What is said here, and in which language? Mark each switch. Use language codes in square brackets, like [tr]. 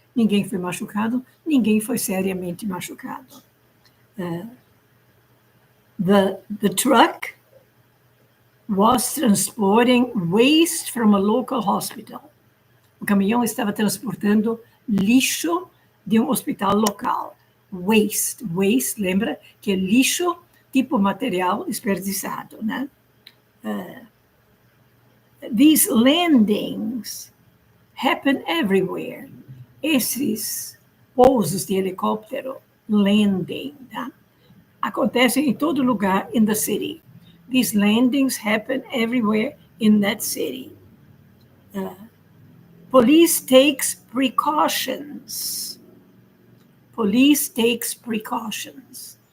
[pt] Ninguém foi machucado, ninguém foi seriamente machucado. [en] The truck was transporting waste from a local hospital. [pt] O caminhão estava transportando lixo de um hospital local. Waste, lembra que é lixo, tipo material desperdiçado, né? [en] These landings happen everywhere. [pt] Esses pousos de helicóptero [en] landing, [pt] tá? Acontecem em todo lugar [en] in the city. These landings happen everywhere in that city. Police takes precautions. Police takes precautions.